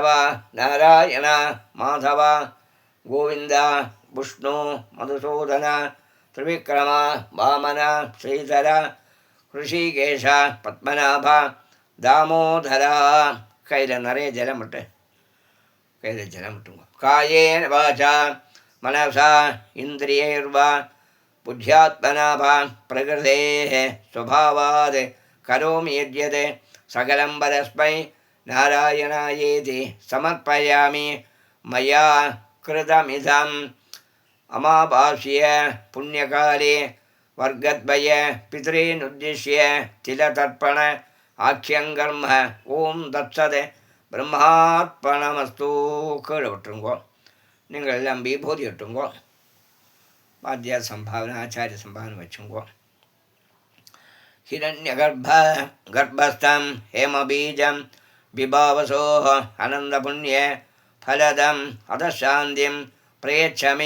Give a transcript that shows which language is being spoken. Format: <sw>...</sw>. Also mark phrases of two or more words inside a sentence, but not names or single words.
<sa>नारायण माधव गोविन्द विष्णु मधुसूदन त्रिविक्रम वामन श्रीधर हृषीकेश पद्मनाभ दामोदर</sa> <ta>கையில் நிறைய ஜலம் விட்டு கையில் ஜலம் விட்டுங்க</ta> <sa>कायेन वाचा मनसा इन्द्रियैर्वा बुद्ध्यात्मना वा प्रकृतेः स्वभावात् करोमि यद्यत् सकलं परस्मै नारायणायेति समर्पयामि मया कृतमिदम् अमावास्ये पुण्यकाले वर्गद्वय पितॄनुद्दिश्य तिलतर्पण आख्यं कर्म ॐ तत्सत् ब्रह्मार्पणमस्तु केळुट्टुंगो</sa> <ta>நீங்கள் எல்லாம் விபூதி இட்டுங்கோ வாத்தியார் சம்பாவனை ஆச்சாரிய சம்பாவனை வச்சுங்கோ</ta> <sa>हिरण्यगर्भ गर्भस्थं हेमबीजं विभावसो अनन्तपुण्य फलदम् अतः शान्तिं प्रयच्छ मे</sa>